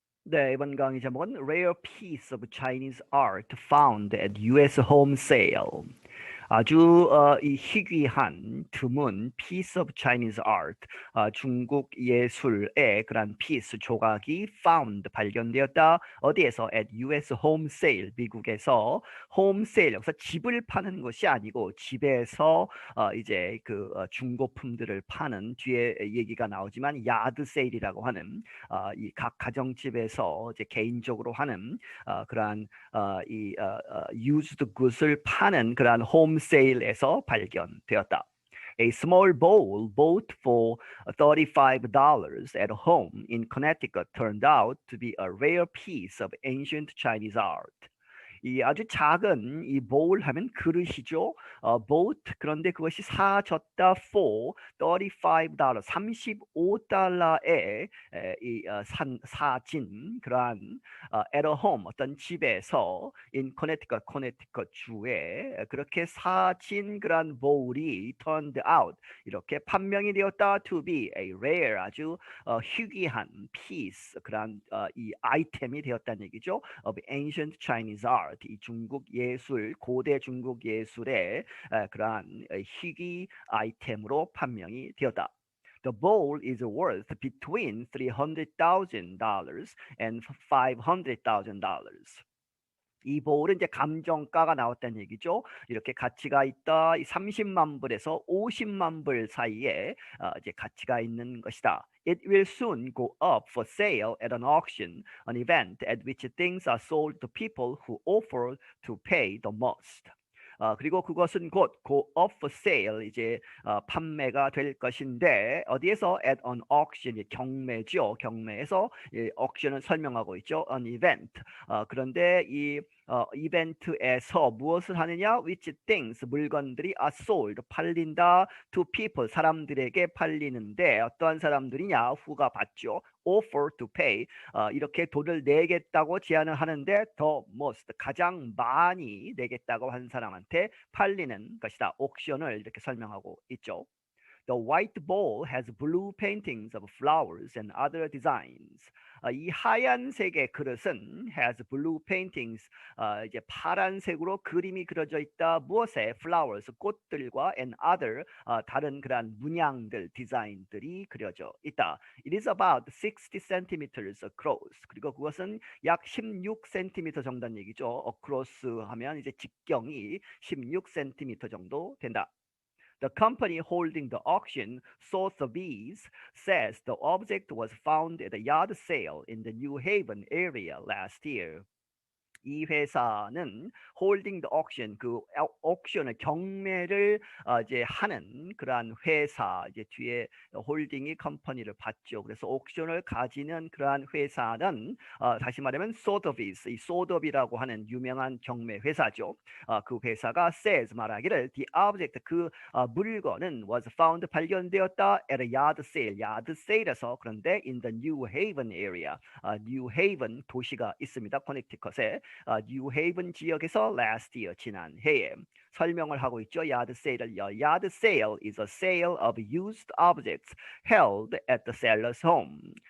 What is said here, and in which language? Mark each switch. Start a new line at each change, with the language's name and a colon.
Korean: 네, 이번 강의 제목은
English: Rare Piece of Chinese Art Found at US Home Sale.
Korean: 아주 이 희귀한 드문
English: piece of Chinese art,
Korean: 중국 예술의 그런 piece 조각이 found 발견되었다. 어디에서?
English: At US home sale,
Korean: 미국에서 home sale, 여기서 집을 파는 것이 아니고 집에서 이제 그 중고품들을 파는, 뒤에 얘기가 나오지만 야드 세일이라고 하는 이 각 가정집에서 이제 개인적으로 하는 그러한 used goods을 파는 그러한 홈 세일에서 발견되었다.
English: A small bowl bought for $35 at home in Connecticut turned out to be a rare piece of ancient Chinese art.
Korean: 이 아주 작은 이 bowl 하면 그릇이죠. bought, 그런데 그것이 사졌다
English: for $35,
Korean: $35에 사진 그러한
English: at a home,
Korean: 어떤 집에서
English: in Connecticut,
Korean: 코네티컷 주에 그렇게 사진 그러한 bowl이
English: turned out,
Korean: 이렇게 판명이 되었다
English: to be a rare,
Korean: 아주 희귀한 piece, 그러한 이 아이템이 되었다는 얘기죠.
English: of ancient Chinese art,
Korean: 이 중국 예술, 고대 중국 예술의 그러한 희귀 아이템으로 판명이 되었다.
English: The bowl is worth between $300,000 and $500,000.
Korean: 이 보울은 이제 감정가가 나왔다는 얘기죠. 이렇게 가치가 있다. 30만 불에서 50만 불 사이에 이제 가치가 있는 것이다.
English: It will soon go up for sale at an auction, an event at which things are sold to people who offer to pay the most.
Korean: 그리고 그것은 곧
English: go up for sale,
Korean: 이제 판매가 될 것인데, 어디에서?
English: at an auction,
Korean: 경매죠. 경매에서 auction을 설명하고 있죠.
English: an event.
Korean: 그런데 이 이벤트에서 무엇을 하느냐?
English: which things,
Korean: 물건들이
English: are sold,
Korean: 팔린다.
English: to people,
Korean: 사람들에게 팔리는데 어떠한 사람들이냐? who가 받죠.
English: offer to pay,
Korean: 이렇게 돈을 내겠다고 제안을 하는데
English: the most,
Korean: 가장 많이 내겠다고 한 사람한테 팔리는 것이다. 옥션을 이렇게 설명하고 있죠.
English: The white bowl has blue paintings of flowers and other designs.
Korean: 이 하얀색의 그릇은
English: has blue paintings,
Korean: 이제 파란색으로 그림이 그려져 있다. 무엇에? flowers, 꽃들과
English: and other,
Korean: 다른 그러한 문양들, 디자인들이 그려져 있다.
English: It is about 60 centimeters across.
Korean: 그리고 그것은 약 16cm 정도는 얘기죠. across 하면 이제 직경이 16cm 정도 된다.
English: The company holding the auction, Sotheby's, says the object was found at a yard sale in the New Haven area last year.
Korean: 이 회사는
English: 홀딩 더 옥션,
Korean: 그 옥션을 경매를 이제 하는 그러한 회사, 이제 뒤에 홀딩이 컴퍼니를 받죠. 그래서 옥션을 가지는 그러한 회사는 다시 말하면 소더비스, 이 소더비라고 하는 유명한 경매 회사죠. 그 회사가 says, 말하기를
English: the object,
Korean: 그 물건은
English: was found,
Korean: 발견되었다
English: at a yard sale,
Korean: yard sale에서. 그런데
English: in the New Haven area,
Korean: New Haven 도시가 있습니다. 커넥티컷에. 뉴헤이븐 지역에서
English: last year,
Korean: 지난해에. 설명을 하고 있죠.
English: yard sale을요. Yard sale is a sale of used objects held at the seller's home.